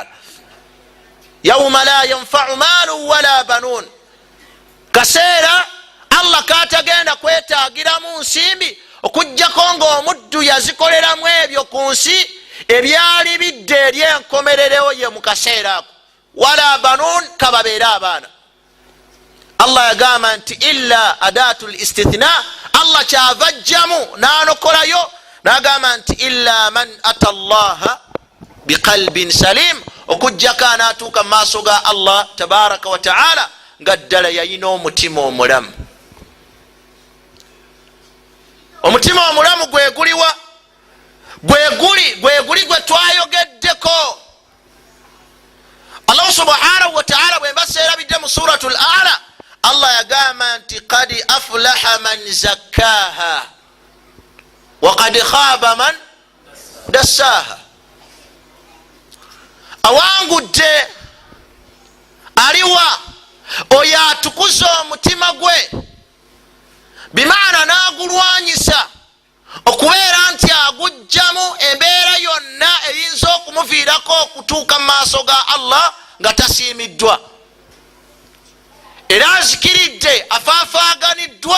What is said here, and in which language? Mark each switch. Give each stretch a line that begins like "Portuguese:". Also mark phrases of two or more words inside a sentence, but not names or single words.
Arabic: يوم لا ينفع مال ولا بنون,
Ganda: kaseera Allah katagenda kwetaagiramu nsimbi okujjako ng'omuddu yazikoleramu ebyo ku nsi ebyali bidde eri enkomererewo ye mu kaseera ako.
Arabic: ولا بنون,
Ganda: kababeere abaana. Allah yagamba nti
Arabic: إلا أداة الاستثناء,
Ganda: Allah kyavajjamu n'anokolayo n'agamba nti
Arabic: إلا من أتى الله بقلب سليم,
Ganda: okujjako anaatuuka mu maaso ga Allah
Arabic: تبارك وتعالى
Ganda: nga ddala yayina omutima omulamu. Omutima omulamu gweguliwa? Gweguli gwe twayogeddeko. Allah
Arabic: سبحانه وتعالى
Ganda: bwe mbaseera bidde mu
Arabic: سورة الأعلى,
Ganda: Allah yagamba nti
Arabic: قد أفلح من زكاها وقد خاب من دساها.
Ganda: Awangudde aliwa oyo atukuza omutima gwe, bimaana n'agulwanyisa okubeera nti agujjamu embeera yonna eyinza okumuviirako okutuuka mu maaso ga Allah nga tasiimiddwa, era azikiridde, afaafaaganiddwa.